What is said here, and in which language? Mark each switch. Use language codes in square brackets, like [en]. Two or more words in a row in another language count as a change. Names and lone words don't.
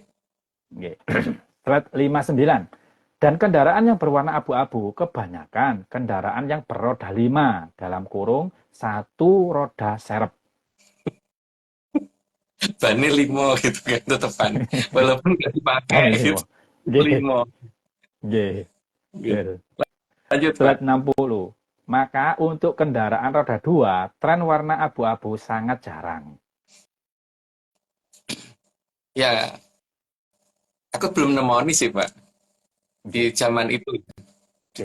[id] Nggih. Slide 59. Dan kendaraan yang berwarna abu-abu kebanyakan kendaraan yang beroda 5 dalam kurung satu roda serep. Bannya limo gitu kan tetepan. Walaupun nggak dipakai Kan gitu. limo. [jv] Nggih, [id] Limo. [jv] nggih. [id] Gitu. Betul. Lanjut Pak. Slide 60. Maka untuk kendaraan roda 2, tren warna abu-abu sangat jarang. Ya, aku belum nemoni sih Pak. Di zaman itu, di